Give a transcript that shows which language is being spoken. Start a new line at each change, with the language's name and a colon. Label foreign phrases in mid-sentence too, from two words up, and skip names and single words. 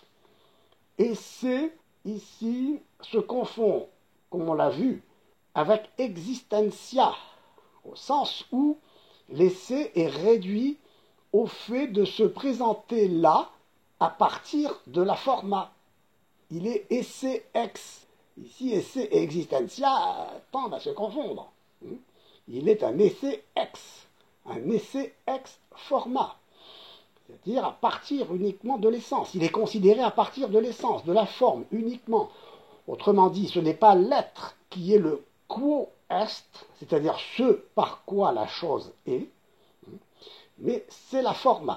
French: Essai, ici, se confond, comme on l'a vu, avec existentia, au sens où l'essai est réduit au fait de se présenter là à partir de la forma. Il est
Latin: esse ex.
French: Ici,
Latin: esse et existentia
French: tendent à se confondre. Il est un
Latin: esse ex forma,
French: c'est-à-dire à partir uniquement de l'essence. Il est considéré à partir de l'essence, de la forme uniquement. Autrement dit, ce n'est pas l'être qui est le
Latin: quo est,
French: c'est-à-dire ce par quoi la chose est, mais c'est la forma.